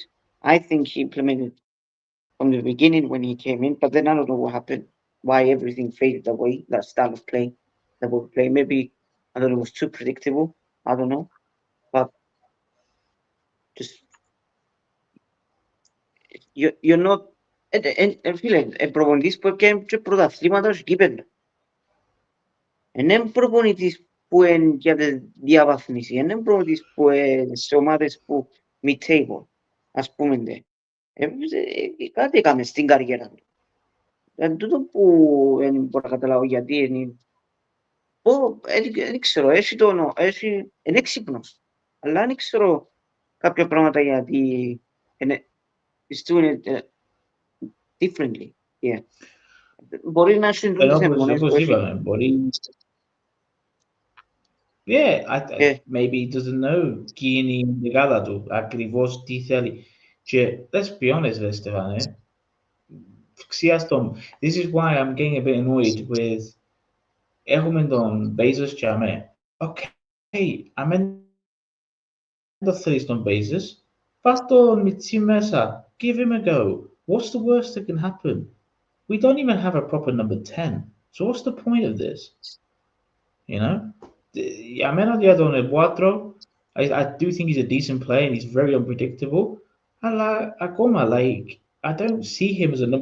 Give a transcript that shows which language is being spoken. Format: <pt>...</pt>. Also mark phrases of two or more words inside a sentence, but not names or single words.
<en>I think he implemented from the beginning when he came in, but then I don't know what happened, why everything faded away, that style of play that we play. Maybe, I don't know, it was too predictable. I don't know. But just, you're not,</en> <el>φίλε, προπονητής που έπιανε και πρωταθλήματα και κύπελλα. Είναι προπονητής που είναι για τη διαβάθμιση, είναι προπονητής που είναι σε ομάδες που mid-table, ας πούμε. Κάτι έκαμε στην καριέρα του. Εν τούτο που δεν μπορώ να καταλάβω γιατί είναι. Δεν ξέρω, είναι έξυπνος. Αλλά δεν ξέρω κάποια πράγματα γιατί</el> <en>is doing it differently. Yeah.</en> <el>Μπορεί να έχουν τις αιμονές που έχει.</el> <en>Yeah, maybe he doesn't know Guinea Galadu,</en> <el>ακριβώς τι θέλει.</el> <en>Και let's be honest, Stefano. This is why I'm getting a bit annoyed with</en> <el>έχουμε τον Bezos και αμέ. Okay, αμέ το θέλεις τον Bezos, φας τον Μιτσί μέσα,</el> <en>give him a go. What's the worst that can happen? We don't even have a proper number 10. So what's the point of this? You know? I do think he's a decent player and he's very unpredictable. I don't see him as a number 10.</en>